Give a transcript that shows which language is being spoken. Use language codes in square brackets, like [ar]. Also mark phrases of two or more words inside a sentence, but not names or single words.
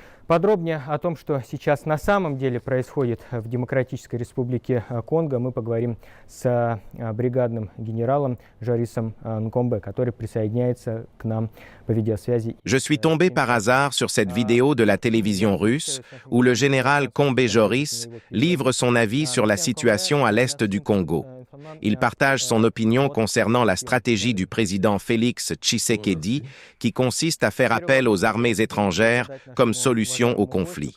[ru] Подробнее о том, что сейчас на самом деле происходит в Демократической Республике Конго, мы поговорим с бригадным генералом Жарисом Нкомбе, который присоединяется к нам по видеосвязи. [fr] Je suis tombé par hasard sur cette vidéo de la télévision russe où le général Combé Joris livre son avis sur la situation à l'est du Congo. Il partage son opinion concernant la stratégie du président Félix Tshisekedi qui consiste à faire appel aux armées étrangères comme solution au conflit.